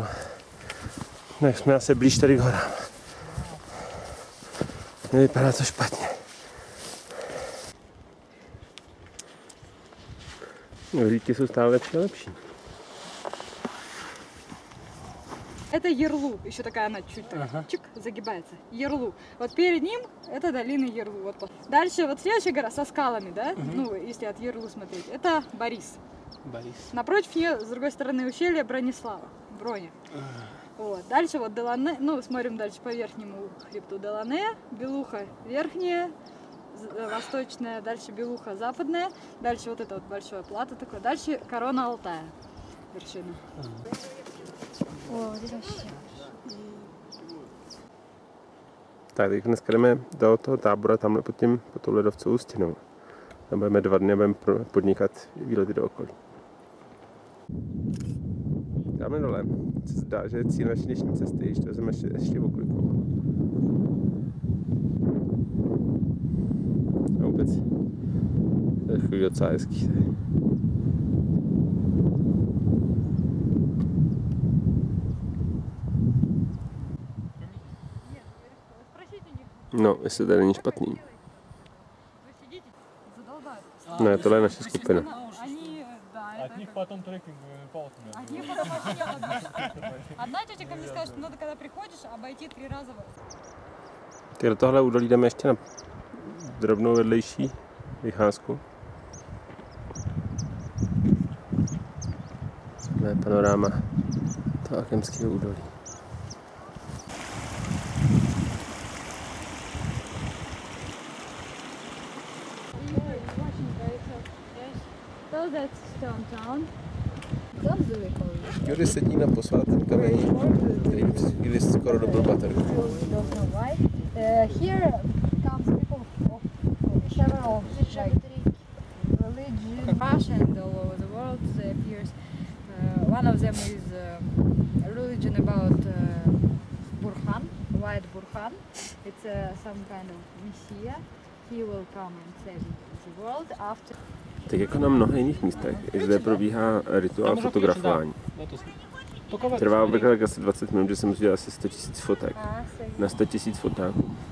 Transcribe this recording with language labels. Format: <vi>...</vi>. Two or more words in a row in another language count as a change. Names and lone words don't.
<cs>Tak jsme asi blíž tady k horám. Nevypadá to špatně. Hlídky jsou stále lepší a lepší.</cs> <ru>Это Ерлу, еще такая она чуть так чик, загибается. Ерлу. Вот перед ним это долина Ерлу. Вот. Дальше вот следующая гора со скалами, да? Ну, если от Ерлу смотреть, это Борис. Напротив нее, с другой стороны ущелья, Бронислава. Броня. Вот. Дальше вот Делане, ну, смотрим дальше по верхнему хребту Делане, Белуха верхняя, восточная, дальше Белуха западная, дальше вот это вот большое плато такое, дальше корона Алтая, вершина. О, вот здесь вообще.</ru> <cs>Tak, teď dneska jdeme do toho tábora tamhle pod tou ledovcovou stěnou. Tam budeme 2 dny a budeme podnikat výlety do okolí. Tamhle dole se zdá, že je cíl naší dnešní cesty, když to vezmeme ještě oklikou. A vůbec to je chvíli docela hezký. No, jestli tady není špatný. Ne, tohle je naše skupina.</cs> <ru>От них потом трекинговыми палками. Одна тетя ко мне сказала, что надо, когда приходишь, обойти 3 раза.</ru> <cs>Tak do tohle údolí jdeme ještě na drobnou vedlejší vycházku. To je panoráma toho Akemského údolí.</cs> <en>So that's Stone Town. Don't do it all.</en> <cs>Jury sedí na posvátném kameni, který by skoro dobil baterku.</cs> <en>Don't know why. Here comes people of several like religion, Russia and all over the world. There appears one of them is a religion about Burhan, white Burhan. It's some kind of messiah. He will come and save the world after.</en> <cs>Tak jako na mnoha jiných místech, i zde probíhá rituál fotografování. Trvá obvykle asi 20 minut, že se musí dělat asi 100 000 fotek. Na 100 000 fotáků.</cs>